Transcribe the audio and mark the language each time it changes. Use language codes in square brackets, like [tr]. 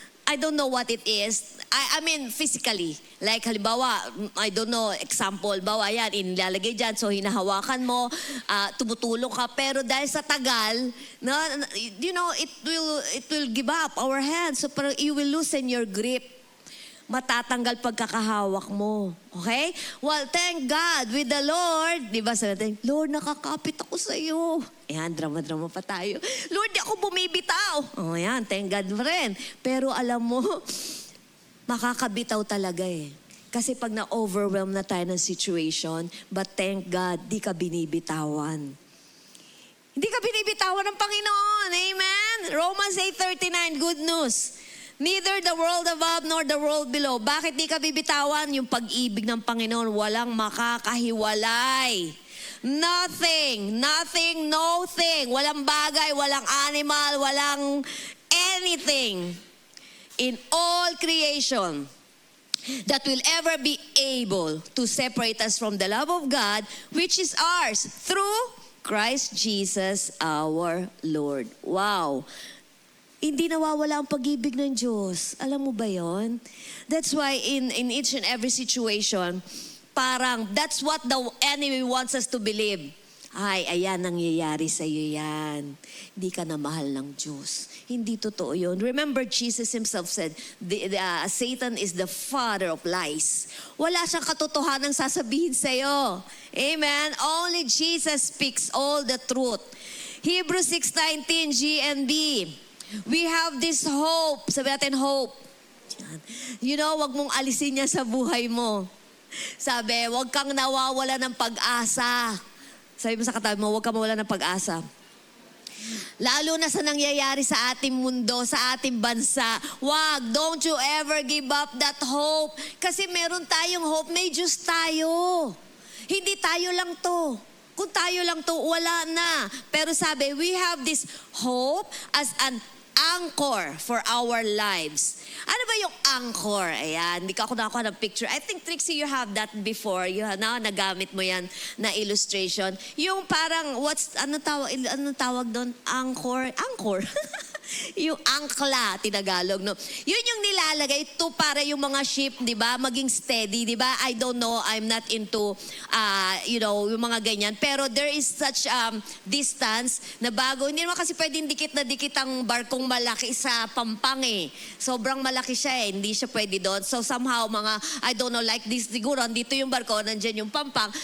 [en] I don't know what it is. I mean, physically. Like, [tl] halimbawa, [en] I don't know, example, [tl] bawa yan, inilalagay dyan, so hinahawakan mo, tumutulong ka, pero dahil sa tagal, [en] you know, it will give up our hands. So, [tl] parang [en] you will loosen your grip. [tl] Matatanggal pagkakahawak mo. [en] Okay? Well, thank God with the Lord. [tl] Di ba sabi natin, Lord, nakakapit ako sa iyo. Ayan, drama-drama pa tayo. Lord, di ako bumibitaw. Oh, ayan, [en] thank God [tl] rin. Pero alam mo, makakabitaw talaga eh. Kasi pag na-overwhelm na tayo ng situation, [en] but thank God, [tl] di ka binibitawan. Hindi ka binibitawan ng Panginoon. [en] Amen? Romans 8:39, good news. Neither the world above nor the world below. [tl] Bakit di ka bibitawan? Yung pag-ibig ng Panginoon, walang makakahiwalay. [en] Nothing, nothing. [tl] Walang bagay, walang animal, walang [en] anything in all creation that will ever be able to separate us from the love of God, which is ours through Christ Jesus our Lord. Wow. [tl] Hindi nawawala ang pag-ibig ng Diyos. Alam mo ba yon? [en] That's why in each and every situation, [tl] parang [en] that's what the enemy wants us to believe. [tl] Ay, ayan, nangyayari sa iyo yan. Hindi ka na mahal ng Diyos. Hindi totoo yun. [en] Remember, Jesus Himself said, Satan is the father of lies. [tl] Wala siyang katotohanan sasabihin sa iyo. Amen? [en] Only Jesus speaks all the truth. Hebrews 6:19, GNB. We have this hope. [tl] Sabi natin, [en] hope. You know, [tl] wag mong alisin niya sa buhay mo. Sabi, wag kang nawawala ng pag-asa. Sabi mo sa katabi mo, wag kang mawala ng pag-asa. Lalo na sa nangyayari sa ating mundo, sa ating bansa. Wag, [en] don't you ever give up that hope. [tl] Kasi meron tayong hope, may Diyos tayo. Hindi tayo lang to. Kung tayo lang to, wala na. Pero sabi, [en] we have this hope as an anchor for our lives. [tl] Ano ba yung anchor? Ayan, hindi ka ako nakakuha ng picture. [en] I think, Trixie, you have that before. [tl] Nagamit mo yan na illustration. Yung parang, ano tawag doon? Anchor? Anchor? Yung angkla, tinagalog, no? Yun yung nilalagay to para yung mga ship, di ba? Maging [en] steady, di ba? I don't know, I'm not into, [tl] yung mga ganyan. Pero [en] there is such distance [tl] na bago. Hindi naman kasi pwedeng dikit na dikit ang barkong malaki sa Pampang eh. Sobrang malaki siya eh. Hindi siya pwede doon. [en] So somehow I don't know, like this, [tl] siguro, dito yung barko, nandyan yung Pampang.